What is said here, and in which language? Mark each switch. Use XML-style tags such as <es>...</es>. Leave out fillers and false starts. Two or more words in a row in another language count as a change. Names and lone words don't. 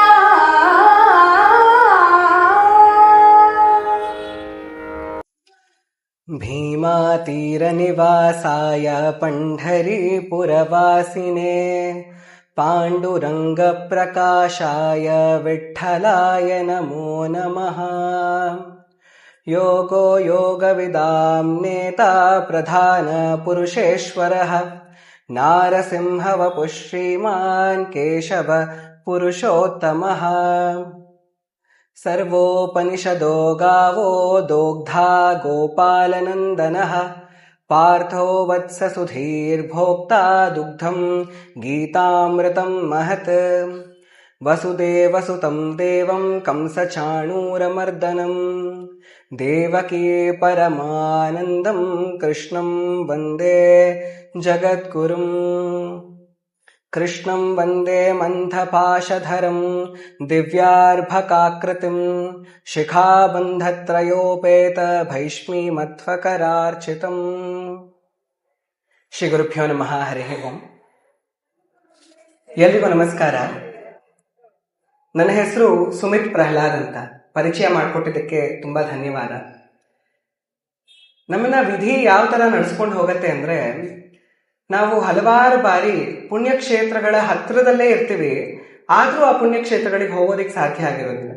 <sa>ಭೀಮಾತೀರನಿವಾಸಾಯ ಪಂಢರೀಪುರವಾಸಿನೇ ಪಾಂಡುರಂಗಪ್ರಕಾಶಾಯ ವಿಠ್ಠಲಾಯ ನಮೋ ನಮಃ. ಯೋಗೋ ಯೋಗವಿದಾಂ ನೇತಾ ಪ್ರಧಾನ ಪುರುಷೇಶ್ವರಃ ನಾರಸಿಂಹ ವಪುಃ ಶ್ರೀಮಾನ್ ಕೇಶವ ಪುರುಷೋತ್ತಮಃ. ಸರ್ವೋಪನಿಷದೋ ಗಾವೋ ದೋಗ್ಧಾ ಗೋಪಾಲನಂದನಃ ಪಾರ್ಥೋ ವತ್ಸ ಸುಧೀರ್ಭೋಕ್ತಾ ದುಗ್ಧಂ ಗೀತಾಮೃತಂ ಮಹತ್. ವಸುದೇವಸುತಂ ದೇವಂ ಕಂಸಚಾಣೂರಮರ್ದನಂ ದೇವಕೀ ಪರಮಾನಂದಂ ಕೃಷ್ಣಂ ವಂದೇ ಜಗದ್ಗುರುಂ. ಕೃಷ್ಣಂ ವಂದೇ ಮಂಥಪಾಶಧರಂ ದಿವ್ಯಾರ್ಭಕಾಕೃತಿಂ ಶಿಖಾಬಂಧತ್ರಯೋಪೇತ ಭೈಷ್ಮೀಮಧ್ವಕರಾರ್ಚಿತಂ. ಶ್ರೀ ಗುರುಭ್ಯೋ ನಮಃ. ಹರಿ ಓಂ.</sa> <kn>ಎಲ್ರಿಗೂ ನಮಸ್ಕಾರ. ನನ್ನ ಹೆಸರು ಸುಮಿತ್ ಪ್ರಹ್ಲಾದ್ ಅಂತ. ಪರಿಚಯ ಮಾಡಿಕೊಟ್ಟಿದ್ದಕ್ಕೆ ತುಂಬಾ ಧನ್ಯವಾದ. ನಮ್ಮನ್ನ ವಿಧಿ ಯಾವ ತರ ನಡೆಸ್ಕೊಂಡು ಹೋಗತ್ತೆ ಅಂದ್ರೆ, ನಾವು ಹಲವಾರು ಬಾರಿ ಪುಣ್ಯಕ್ಷೇತ್ರಗಳ ಹತ್ತಿರದಲ್ಲೇ ಇರ್ತೀವಿ, ಆದ್ರೂ ಆ ಪುಣ್ಯಕ್ಷೇತ್ರಗಳಿಗೆ ಹೋಗೋದಿಕ್ಕೆ ಸಾಧ್ಯ ಆಗಿರೋದಿಲ್ಲ.</kn>